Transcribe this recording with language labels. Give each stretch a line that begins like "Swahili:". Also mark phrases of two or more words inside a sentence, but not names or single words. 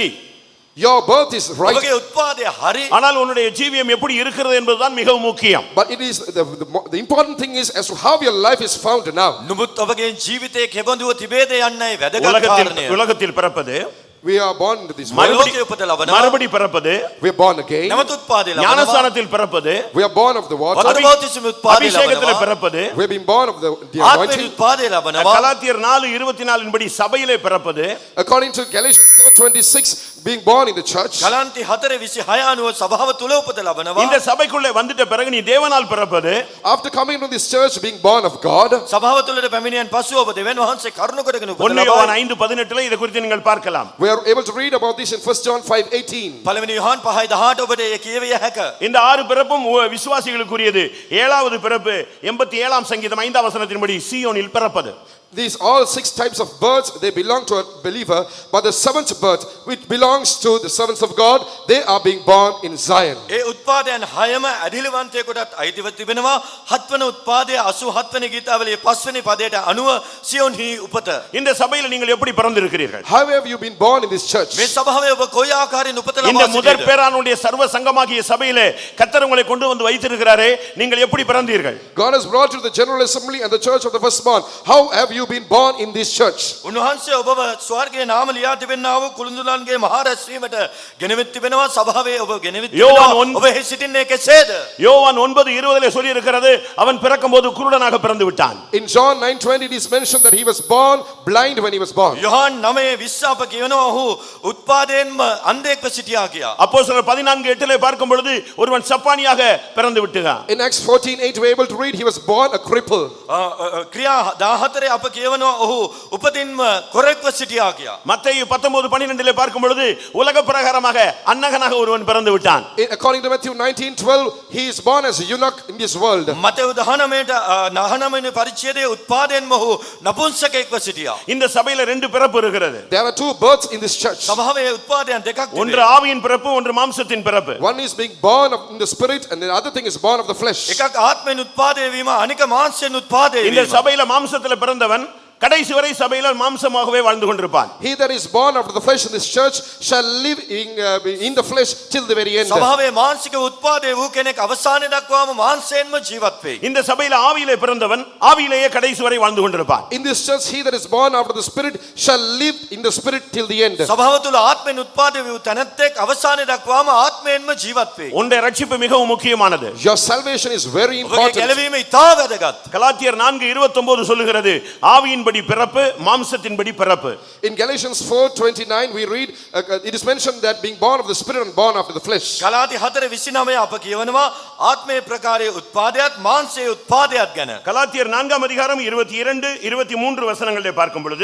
English: Your birth is right.
Sinhala: ඔබගේ උත්පාදය හරි.
Tamil: ஆனால் உன்னுடைய ஜீவியம் எப்படி இருக்கிறது என்பதுதான் மிகவும் முக்கியம்.
English: But it is the important thing is as to how your life is found now.
Sinhala: නුඹත් ඔබගේ ජීවිතයේ කෙබඳුව තිබේද යන්නයි වැදගත් කාරණය.
Tamil: உலகத்தில் பிறப்பது,
English: We are born into this world.
Sinhala: ලෝකයේ උපත ලබනවා.
Tamil: மறுபடி பிறப்பது,
English: We are born again.
Sinhala: නැවත උත්පාදය ලබනවා.
Tamil: ஞானஸ்நானத்தில் பிறப்பது,
English: We are born of the water.
Sinhala: වතුර බෞතිසම උත්පාදය
Tamil: அபிஷேகத்தில்
Sinhala: ලබනවා.
Tamil: பிறப்பது,
English: We have been born of the
Sinhala: ආත්මයෙන්
English: anointing.
Sinhala: උත්පාදය ලබනවා.
Tamil: கலாத்தியர் 4:24 படி சபையிலே பிறப்பது,
English: According to Galatians 4:26, being born in the church.
Sinhala: ගලන්ති 4:26 අනුව සභාව තුල උපත ලබනවා.
Tamil: இந்த சபைக்குள்ளே வந்துட்ட பிறகு நீ தேவனால் பிறப்பது,
English: After coming into this church, being born of God,
Sinhala: සභාව තුලට පැමිණියන් පසුව ඔබ දෙවියන් වහන්සේ කරුණ කොටගෙන උපත
Tamil: 1 யோவான்
Sinhala: ලබයි.
Tamil: 5:18 இதை குறித்து நீங்கள் பார்க்கலாம்.
English: we are able to read about this in 1 John 5:18.
Sinhala: පළවෙනි යොහන් 5:18 ඔබට ඒ කියවිය හැක.
Tamil: இந்த 6 பிறப்பும் விசுவாசிகளுக்குரியது. 7வது பிறப்பு 87ஆம் சங்கீதம் 5ஆம் வசனத்தின்படி சீயோனில் பிறப்பது.
English: These all 6 types of births, they belong to a believer, but the 7th birth, which belongs to the servants of God, they are being born in Zion.
Sinhala: ඒ උත්පාදයන් 6ම ඇදිලිවන්තයෙකුටත් අයිතිව තිබෙනවා. 7 වන උත්පාදයේ 87 වෙනි ගීතාවලියේ 5 වෙනි පදයට අනුව සියොන්හි උපත.
Tamil: இந்த சபையில் நீங்கள் எப்படி பிறந்திருக்கிறீர்கள்?
English: How have you been born in this church?
Sinhala: මේ සභාවේ ඔබ කොයි ආකාරයෙන් උපත
Tamil: இந்த
Sinhala: ලබා
Tamil: முதற்
Sinhala: සිටියද?
Tamil: பேரானுடைய சர்வ சங்கமாகிய சபையிலே கர்த்தர் உங்களை கொண்டு வந்து வைத்திருக்கிறாரே, நீங்கள் எப்படி பிறந்தீர்கள்?
English: God has brought you to the General Assembly and the church of the firstborn. How have you been born in this church?
Sinhala: උන්වහන්සේ ඔබව ස්වර්ගයේ නාම ලියා තිබෙනා වූ කුළුඳුලන්ගේ මහා රැස්වීමට ගෙනවිත් තිබෙනවා. සභාවේ ඔබ ගෙනවිත්
Tamil: யோவான்
Sinhala: තිබෙනවා. ඔබ එහි සිටින්නේ කෙසේද?
Tamil: யோவான் 9:20 சொல்லி இருக்கிறது, அவன் பிறக்கும்போது குருடனாக பிறந்து விட்டான்.
English: In John 9:20 it is mentioned that he was born blind when he was born.
Sinhala: යොහන් 9:20 අප කියනවා ඔහු උත්පාදයෙන්ම අන්ධයෙක්ව සිටියා කියා.
Tamil: அப்போஸ்தலர் 14:8 பார்க்கும் பொழுது ஒருவன் சப்பானியாக பிறந்து விட்டான்.
English: In Acts 14:8 we are able to read he was born a cripple.
Sinhala: ක්‍රියා 14 අප කියවනවා ඔහු උපතින්ම කොරෙක්ව සිටියා කියා.
Tamil: மத்தேயு 19:12 பார்க்கும் பொழுது உலக பிரகாரமாக அன்னகனாக ஒருவன் பிறந்து விட்டான்.
English: According to Matthew 19:12 he is born as a eunuch in this world.
Sinhala: මතෙව් 19 වෙනි පරිච්ඡේදයේ උත්පාදයෙන්ම ඔහු නපුංසකෙක්ව සිටියා.
Tamil: இந்த சபையில 2 பிறப்பு இருக்கிறது.
English: There are 2 births in this church.
Sinhala: සභාවේ උත්පාදයන් දෙකක්
Tamil: ஒன்று
Sinhala: තිබෙනවා.
Tamil: ஆவியின் பிறப்பு, ஒன்று மாம்சத்தின் பிறப்பு.
English: One is being born in the spirit and the other thing is born of the flesh.
Sinhala: එකක් ආත්මෙන් උත්පාදේ වීම අනික මාංශයෙන් උත්පාදේ
Tamil: இந்த
Sinhala: වීම.
Tamil: சபையில மாம்சத்துல பிறந்தவன் கடைசி வரை சபையில மாம்சமாகவே வாழ்ந்து கொண்டிருப்பான்.
English: He that is born of the flesh in this church shall live in the flesh till the very end.
Sinhala: සභාවේ මාංශික උත්පාදේ වූ කෙනෙක් අවසානයේ දක්වාම මාංශයෙන්ම ජීවත් වෙයි.
Tamil: இந்த சபையில ஆவியிலே பிறந்தவன் ஆவியிலேயே கடைசி வரை வாழ்ந்து கொண்டிருப்பான்.
English: In this church he that is born after the spirit shall live in the spirit till the end.
Sinhala: සභාව තුල ආත්මෙන් උත්පාදේ වූ තැනැත්තෙක් අවසානයේ දක්වාම ආත්මයෙන්ම ජීවත් වෙයි.
Tamil: உன்னுடைய ரட்சிப்பு மிகவும் முக்கியமானது.
English: Your salvation is very
Sinhala: ඔබගේ
English: important.
Sinhala: ගැලවීම ඉතා වැදගත්.
Tamil: கலாத்தியர் 4:29 சொல்லுகிறது, ஆவியின்படி பிறப்பு, மாம்சத்தின்படி பிறப்பு.
English: In Galatians 4:29 we read it is mentioned that being born of the spirit and born after the flesh.
Sinhala: ගලාති 4:29 අප කියවනවා ආත්මයේ ප්‍රකාරයේ උත්පාදයක් මාංශයේ උත්පාදයක් ගැන.
Tamil: கலாத்தியர் 4:22-23 வசனங்களிலே பார்க்கும் பொழுது